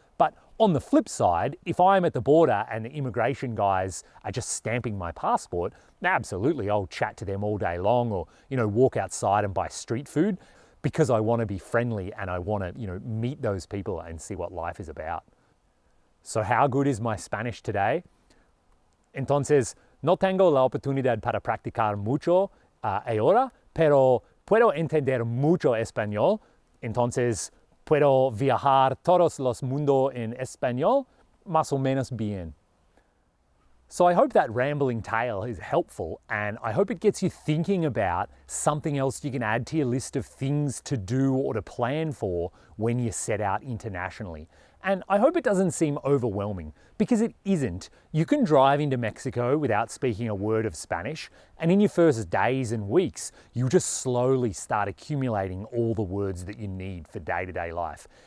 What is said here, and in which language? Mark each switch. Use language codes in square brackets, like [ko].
[en] But on the flip side, if I'm at the border and the immigration guys are just stamping my passport, absolutely, I'll chat to them all day long, or, walk outside and buy street food, because I want to be friendly and I want to, meet those people and see what life is about. So how good is my Spanish today? [es] Entonces, no tengo la oportunidad para practicar mucho ahora, pero puedo entender mucho español. Entonces, puedo viajar todos los mundos en español, más o menos bien. [en] So I hope that rambling tale is helpful, and I hope it gets you thinking about something else you can add to your list of things to do or to plan for when you set out internationally. And I hope it doesn't seem overwhelming, because it isn't. You can drive into Mexico without speaking a word of Spanish, and in your first days and weeks, you just slowly start accumulating all the words that you need for day-to-day life.